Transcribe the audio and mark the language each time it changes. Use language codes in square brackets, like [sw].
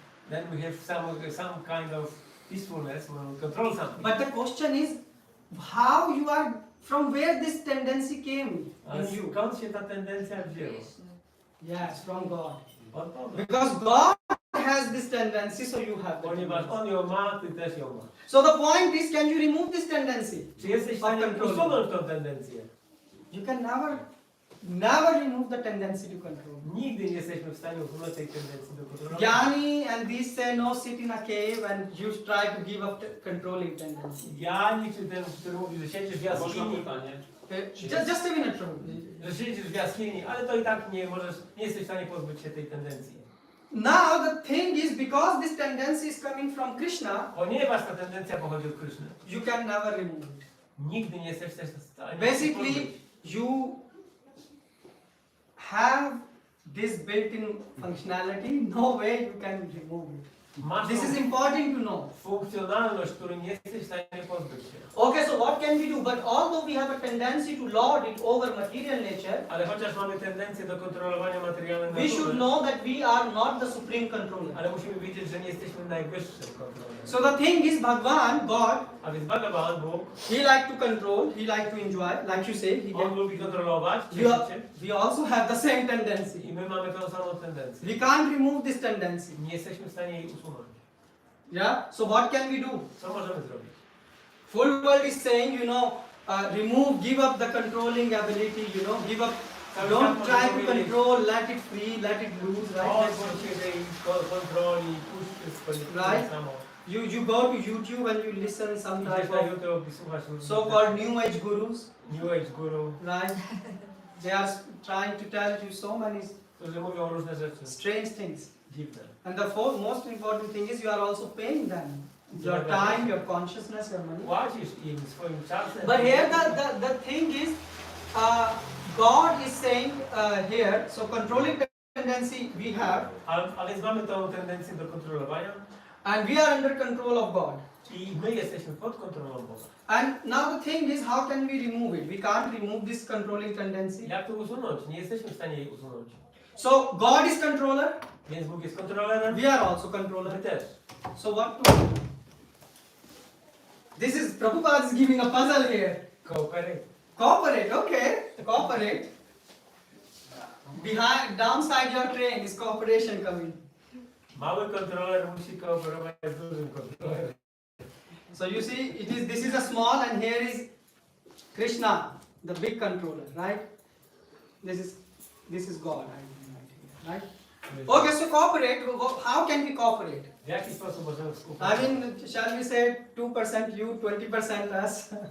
[en] Then we have some kind of peacefulness when we control something. But the question is, how you are, from where this tendency came [pl] Ale [en] in you? [pl] skąd się ta tendencja wzięła? [en] Yes, from God. [pl] Od Boga. [en] Because God has this tendency, so you have the [pl] Ponieważ [en] tendency. [pl] On ją ma, ty też ją masz. [en] So the point is, can you remove this tendency? [pl] Czy jesteś w stanie usunąć tą tendencję? [en] You can never remove the tendency to control. [pl] Nigdy nie jesteśmy w stanie usunąć tej tendencji do kontrolowania. [en] Jnani and these say no, sit in a cave and you try to give up controlling tendency. [pl] Jani, czy ten, który mówi, że siedzisz w Można jaskini, pytanie? [en] Just a minute, Prabhu. [pl] że siedzisz w jaskini, ale to i tak nie jesteś w stanie pozbyć się tej tendencji. [en] Now the thing is, because this tendency is coming from Krishna, [pl] Ponieważ ta tendencja pochodzi od Kryszny, [en] you can never remove it. [pl] nigdy nie jesteś w stanie [en] Basically, [pl] pozbyć. [en] you have this built-in functionality. No way you can remove it. [pl] Masz [en] This is [pl] tą [en] important to know. [pl] funkcjonalność, której nie jesteś w stanie pozbyć się. [en] Okay, so what can we do? But although we have a tendency to lord it over material nature, [pl] Ale chociaż mamy tendencję do kontrolowania materialnej [en] we should [pl] natury, [en] know that we are not the supreme controller. [pl] ale musimy wiedzieć, że nie jesteśmy najwyższym kontrolerem. [en] So the thing is, Bhagwan, God, [pl] A więc Bhagavad, Bóg, [en] He like to control, He like to enjoy, like you say, He [pl] On [en] can. [pl] lubi kontrolować, [en] We, [pl] cieszyć [en] are, [pl] się. [en] we also have the same tendency. [pl] I my mamy tą samą tendencję. [en] We can't remove this tendency. [pl] Nie jesteśmy w stanie jej usunąć. [en] Yeah. So what can we do? [pl] Co możemy zrobić? [en] Full world is saying, remove, give up the controlling ability. Give up. Don't try to control. Let it free. Let it loose. Right. [pl] Pozbądź się tej kontroli, puść wszystko, nie [en] Right. [pl] samo. [en] You go to YouTube and you listen some [pl] Idziesz [en] type [pl] na [en] of [pl] YouTube i słuchasz różnych [en] so-called New Age gurus. [pl] New Age guru, [en] Right. They are trying to tell you so many [pl] którzy mówią różne rzeczy [en] strange things. [pl] dziwne. [en] And the most important thing is you are also paying them. Your time, your consciousness, your money. [pl] Płacisz im swoim czasem. [en] But here the thing is, God is saying here, so controlling tendency we have, [pl] A więc mamy tą tendencję do kontrolowania [en] and we are under control of God. [pl] i my jesteśmy pod kontrolą Boga. [en] And now the thing is, how can we remove it? We can't remove this controlling tendency. [pl] Jak to usunąć? Nie jesteśmy w stanie jej usunąć. [en] So God is controller, [pl] Więc Bóg jest kontrolerem, [en] we are also [pl] my [en] controller. [pl] też. [en] So what to do? This is, Prabhupada is giving a puzzle here. Cooperate. Cooperate, okay, cooperate. Behind, downside your train is cooperation coming. [pl] Mały kontroler musi kooperować z dużym kontrolerem. [en] So you see, this is a small and here is Krishna, the big controller, right? This is God, right? Okay, so cooperate. How can we cooperate? [pl] W jaki sposób możemy [en] I [pl] współpracować? [en] mean, shall we say 2% you, 20% us?